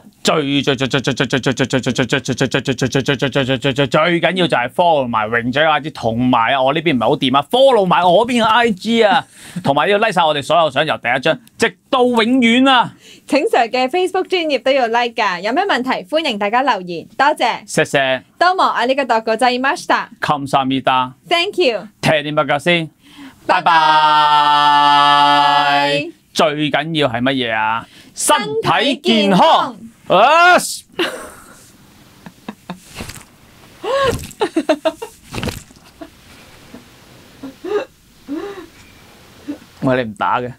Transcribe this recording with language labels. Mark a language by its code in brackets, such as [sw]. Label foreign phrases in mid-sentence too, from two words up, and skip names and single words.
[yue] 最緊要就係 follow 埋榮仔 IG， 同埋我呢邊唔係好掂啊 ，follow 埋我邊嘅 IG 啊，同埋要 like 晒我哋所有相由第一張直到永遠啊！請 Sir 嘅 Facebook 專頁都要 like 㗎，有咩問題歡迎大家留言，多謝。謝謝。 [ja] どうもありがとうございました。 [ko] 감사합니다。Thank [en] you。 [yue] 聽啲乜㗎先？拜拜。最緊要係乜嘢啊？身體健康。喂，你唔打嘅？